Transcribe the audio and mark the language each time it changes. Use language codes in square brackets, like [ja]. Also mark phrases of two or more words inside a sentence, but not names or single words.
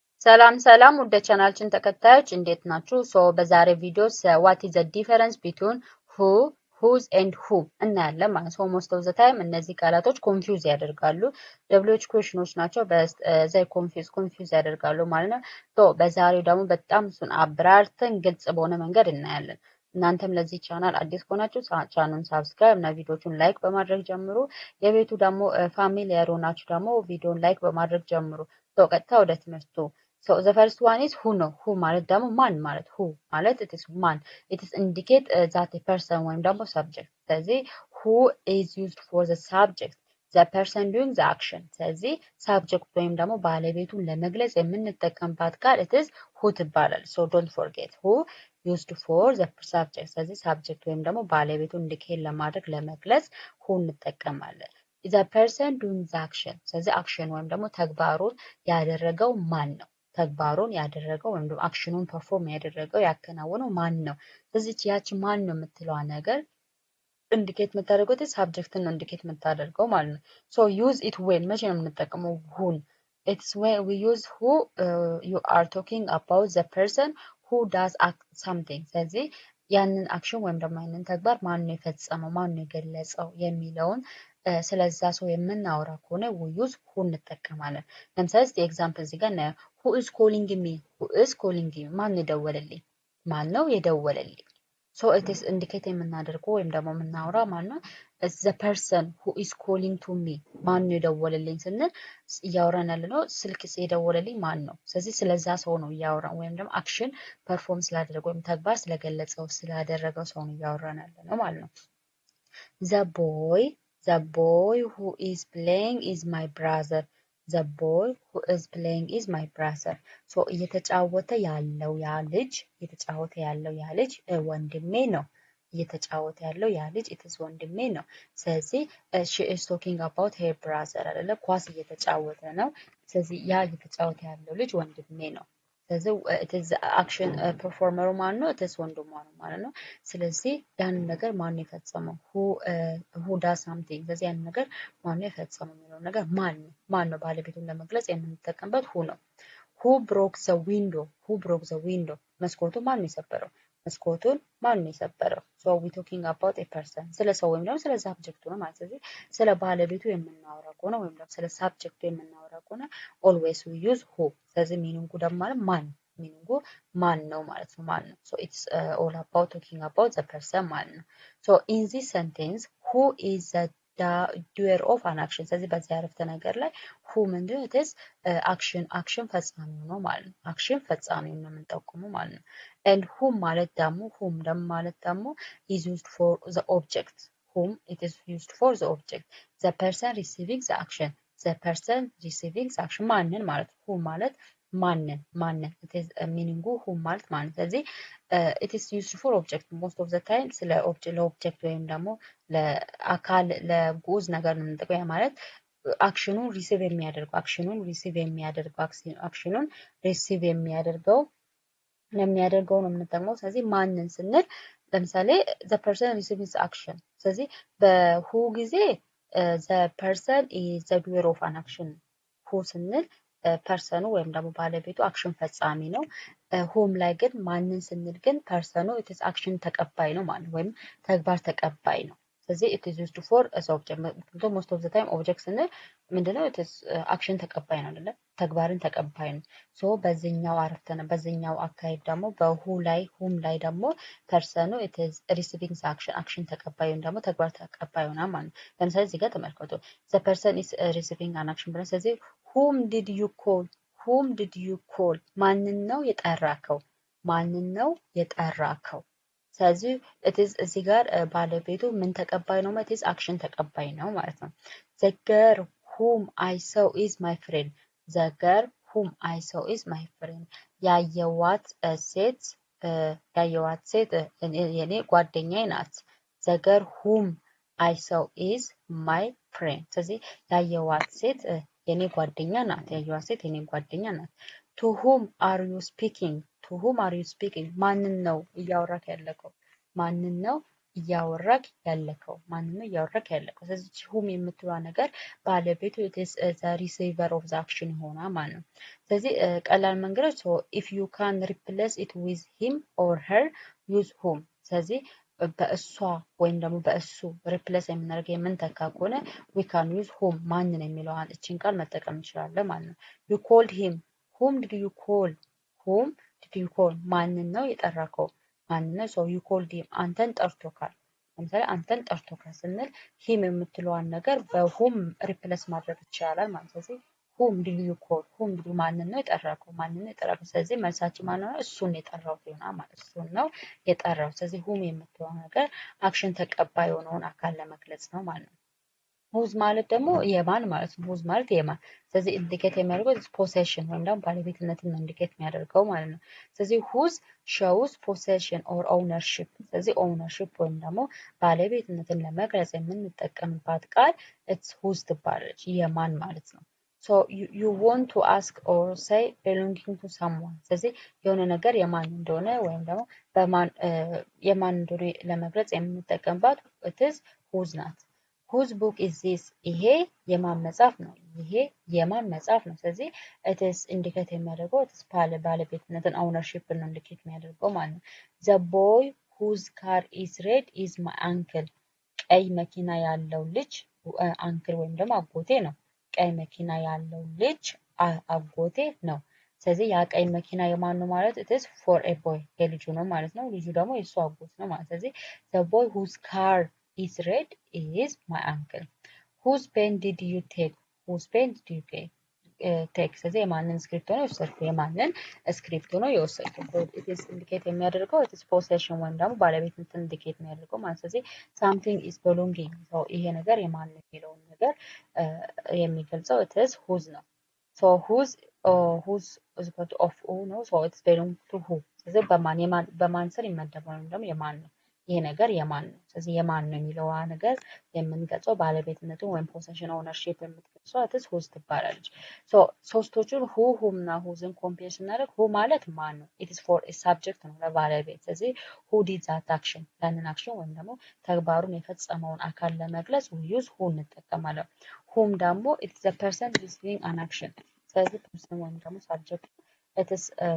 [am] ሰላም ወደ ቻናላችን ተከታዮች እንዴት ናችሁ? በዛሬ ቪዲዮ [en] what is the difference between who, whose and who [am] እናያለን ማለት ነው። [en] most of the time [am] እነዚህ ቃላቶች ኮንፊውዝ ያደርጋሉ። WH ኩዌሽኖች ናቸው በዛይ ኮንፊውዝ ያደርጋሉ ማለት ነው። በዛሬው ደግሞ በጣም እሱን አብራርተን ግልጽ በሆነ መንገድ እናያለን። እናንተም ለዚህ ቻናል አዲስ ከሆናችሁ ቻናሉን ሳብስክራይብ እና ቪዲዮቹን ላይክ በማድረግ ጀምሩ። የቤቱ ደግሞ ፋሚሊየር ሆናችሁ ደግሞ ቪዲዮን ላይክ በማድረግ ጀምሩ። ቀጥታ ወደ ትምህርቱ [en] So the first one is [am] who ነው who ማለት ደግሞ ማን ማለት who ማለት [en] it is [am] ማን [en] it is indicate that a person [am] ወይም ደግሞ subject ስለዚህ [en] who is used for the subject the person doing the action [am] ስለዚህ subject ወይም ደግሞ ባለቤቱን ለመግለጽ የምንጠቀምባት ቃል [en] it is who [am] ትባላል [en] so don't forget who used for the subject [am] ስለዚህ subject ወይም ደግሞ ባለቤቱን indicate ለማድረግ ለመግለጽ who እንጠቀማለን [en] the person doing the action [am] ስለዚህ action ወይም ደግሞ ተግባሩን ያደረገው ማን ነው ተግባሩን ያደረገው ወይም ደግሞ አክሽኑን ፐርፎርም ያደረገው ያከናወነው ማን ነው ስለዚህ ያቺ ማን ነው የምትለው ነገር ኢንዲኬት የምታደርገው ሳብጀክትን ነው ኢንዲኬት የምታደርገው ማለት ነው [en] so use it when [am] መቼ ነው የምንጠቀመው [en] whom it's when we use who you are talking about the person who does something [am] ስለዚህ ያንን አክሽን ወይም ደግሞ ያንን ተግባር ማን ነው የፈጸመው ማን ነው የገለጸው የሚለውን ስለዛ ሰው የምናወራ ከሆነ [en] we use who [am] እንጠቀማለን ለምሳሌ ኤግዛምፕል እዚህ ጋር [en] who is calling me [am] ማን የደወለልኝ ማን ነው የደወለልኝ [en] so it is indicate [am] የምናደርገው ወይም ደግሞ የምናወራ ማን ነው [en] the person who is calling to me [am] ማን ነው የደወለልኝ ስንል እያወራን ያለነው ስልክ የደወለልኝ ማን ነው ስለዚህ ስለዛ ሰው ነው እያወራን ወይም ደግሞ [en] action perform [am] ስላደረገው ወይም ተግባር ስለገለጸው ስላደረገው ሰው ነው እያወራን ያለነው ማለት ነው [en] the boy who is playing is my brother the boy who is playing is my brother [am] so እየተጫወተ ያለው ያ ልጅ ወንድሜ ነው እየተጫወተ ያለው ያ ልጅ [en] it is [am] ወንድሜ ነው ስለዚህ [en] she is talking about her brother [am] አይደለ ኳስ እየተጫወተ ነው ስለዚህ ያ እየተጫወተ ያለው ልጅ ወንድሜ ነው ስለዚህ [en] it is action performer [am] ማን ነው [en] it is [am] ወንድሟ ነው ማለት ነው ስለዚህ ያን ነገር ማን ነው የፈጸመው [en] who does something [am] ስለዚህ ያን ነገር ማን ነው የፈጸመው የሚለው ነገር ማን ነው ባለቤቱን ለመግለጽ የምንጠቀምበት who ነው [en] who broke the window [am] መስኮቱን ማን ነው የሰበረው መስኮቱን ማን ነው የሰበረው [en] so we talking about a person [am] ስለ ሰው ወይም ደግሞ ስለ ሳብጀክቱ ነው ማለት ስለዚህ ስለ ባለቤቱ የምናወራ ከሆነ ወይም ደግሞ ስለ ሳብጀክቱ የምናወራ ከሆነ [en] always we use who [am] ስለዚህ ሚኒንጉ ደግሞ ማለት ማን ነው ማለት ነው ማን ነው [en] so it's all about talking about the person [am] ማለት ነው [en] so in this sentence who is the doer of an action [am] ስለዚህ በዚህ አረፍተ ነገር ላይ who ምንድነው [en] it is action [am] ፈጻሚው ነው ማለት ነው action ፈጻሚው ነው የምንጠቁመው ማለት ነው [en] and whom [am] ማለት ደግሞ [en] is used for the object whom it is used for the object the person receiving the action [am] ማንን ማለት who ማለት ማንን [en] it is meaning who [am] ማለት ማን ስለዚህ [en] it is used for object most of the time [am] ስለ ለኦብጀክት ወይም ደግሞ ለአካል ለጉዝ ነገር ነው የምንጠቀመው ማለት አክሽኑን ሪሲቭ የሚያደርገው ለሚያደርገው ነው የምንጠቀመው ስለዚህ ማንን ስንል ለምሳሌ the [en] person receiving the action [am] ስለዚህ በሁ ጊዜ [en] the person is the doer of an action who [am] ስንል ፐርሰኑ ወይም ደግሞ ባለቤቱ አክሽን ፈጻሚ ነው ሆም ላይ ግን ማንን ስንል ግን ፐርሰኑ it is አክሽን ተቀባይ ነው ማለት ወይም ተግባር ተቀባይ ነው ስለዚህ [en] it is used for as object most of the time [am] object ስንል ምንድነው it is አክሽን ተቀባይ ነው አይደል ተግባርን ተቀባይ ነው so በዚህኛው አካሄድ ደግሞ በሁ ላይ ሆም ላይ ደግሞ ፐርሰኑ [en] it is receiving action [am] ተቀባይ ወይም ደግሞ ተግባር ተቀባይ ነው ማለት ነው ለምሳሌ እዚህ ጋር ተመልከቱ [en] the person is receiving an action [am] ብለን ስለዚህ [en] whom did you call [am] ማንን ነው የጠራከው ስለዚህ [en] it is [am] እዚህ ጋር ባለቤቱ ምን ተቀባይ ነው ማለት አክሽን ተቀባይ ነው ማለት ነው [en] the girl whom I saw is my friend [am] ያየዋት ሴት የኔ ጓደኛዬ ናት [en] the girl whom I saw is my friend [am] ስለዚህ ያየዋት ሴት የኔ ጓደኛ ናት [en] to whom are you speaking [am] ማንን ነው እያወራክ ያለከው ማንን ነው እያወራክ ያለከው ማንን ነው እያወራክ ያለከው። ስለዚህ whom የምትሏ ነገር ባለቤቱ [en] it is the receiver of the action [am] ይሆናል ማለት ነው። ስለዚህ ቀላል መንገዶች [en] if you can replace it with him or her use whom። [am] ስለዚህ በእሷ ወይም ደግሞ በእሱ ሪፕሌስ የምናደርገው የምንተካ ከሆነ [en] we can use whom [am] ማንን የሚለውን እቺን ቃል መጠቀም እንችላለን ማለት ነው። [en] you called him whom did you call whom did you call [am] ማንን ነው የጠራከው ማንን ነው [en] so you called him [am] አንተን ጠርቶካል። ለምሳሌ አንተን ጠርቶካል ስንል him የምትለዋን ነገር በwhom ሪፕሌስ ማድረግ ይቻላል ማለት ነው። ስለዚህ [en] whom did you call whom did you [am] ማንን ነው የጠራከው ማንን ነው የጠራከው። ስለዚህ መልሳችን ማን ነው እሱን የጠራው ይሆናል ማለት እሱን ነው የጠራው። ስለዚህ whom የምትለዋ ነገር አክሽን ተቀባይ የሆነውን አካል ለመግለጽ ነው ማለት ነው። whose ማለት ደግሞ የማን ማለት ነው። whose ማለት የማን ስለዚህ ኢንዲኬት የሚያደርገው possession ወይም ደግሞ ባለቤትነትን ነው ኢንዲኬት የሚያደርገው ማለት ነው። ስለዚህ [en] whose shows possession or ownership። [am] ስለዚህ ownership ወይም ደግሞ ባለቤትነትን ለመግለጽ የምንጠቀምባት ቃል [en] it's whose [am] ትባላለች የማን ማለት ነው። [en] so you want to ask or say belonging to someone። [am] ስለዚህ የሆነ ነገር የማን እንደሆነ ወይም ደግሞ የማን እንደሆነ ለመግለጽ የምንጠቀምባት [en] it is whose [am] ናት። [en] whose book is this [am] ይሄ የማን መጽሐፍ ነው ይሄ የማን መጽሐፍ ነው። ስለዚህ [en] it is [am] ኢንዲኬት የሚያደርገው [en] it is [am] ባለቤትነትን ownership ነው ኢንዲኬት የሚያደርገው ማለት ነው። [en] the boy whose car is red is my uncle። [am] ቀይ መኪና ያለው ልጅ አንክል ወይም ደግሞ አጎቴ ነው። ቀይ መኪና ያለው ልጅ አጎቴ ነው። ስለዚህ ያ ቀይ መኪና የማን ነው ማለት [en] it is for a boy [am] የልጁ ነው ማለት ነው። ልጁ ደግሞ የሱ አጎት ነው ማለት ስለዚህ [en] the boy whose car is red is my uncle። whose pen did you take whose pen did you take [am] ስለዚህ የማንን ስክሪፕት ነው የወሰድኩት የማንን ስክሪፕት ነው የወሰድኩት። [en] it is [am] ኢንዲኬት የሚያደርገው [en] it is possession [am] ወይም ደግሞ ባለቤትነትን ኢንዲኬት የሚያደርገው ማለት ስለዚህ [en] something is belonging so [am] ይሄ ነገር የማን የሚለውን ነገር የሚገልጸው [en] it is whose [am] ነው። [en] so whose is equal to of who [am] ነው [en] so it's belong to who [am] ስለዚህ በማን ስር ይመደባል ወይም ደግሞ የማን ነው ይሄ ነገር የማን ነው። ስለዚህ የማን ነው የሚለው ነገር የምንገልጸው ባለቤትነቱን ወይም [en] possession ownership [am] የምትገልጸው [en] it is whose [am] ትባላለች። so ሶስቶቹን [en] who whom [am] እና whoseን ኮምፔር ስናደርግ who ማለት ማን ነው [en] it is for a subject [am] ነው ለባለቤት። ስለዚህ [en] who did that action [am] ያንን አክሽን ወይም ደግሞ ተግባሩን የፈጸመውን አካል ለመግለጽ [en] we use who [am] እንጠቀማለን። whom ደግሞ [en] it is the person receiving an action [am] ስለዚህ person ወይም ደግሞ [en] subject it is